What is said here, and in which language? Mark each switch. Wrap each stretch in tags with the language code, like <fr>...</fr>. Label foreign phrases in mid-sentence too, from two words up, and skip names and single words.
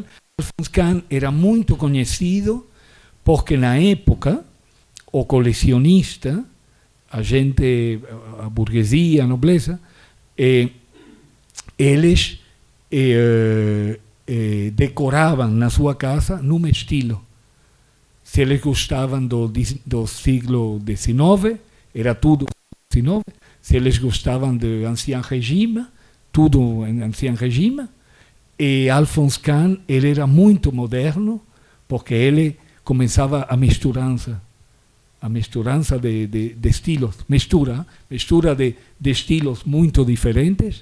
<pt>Alphonse Kahn era muito conhecido porque na época o colecionista, a burguesia, a nobreza, eles decoravam na sua casa num estilo. Se eles gostavam do século XIX, era tudo XIX. Se eles gostavam do</pt> <fr>Ancien Régime,</fr> <pt>tudo em</pt> <fr>Ancien Régime.</fr> <pt>E Alphonse Kahn, ele era muito moderno, porque ele começava a misturança de estilos, mistura de estilos muito diferentes.</pt>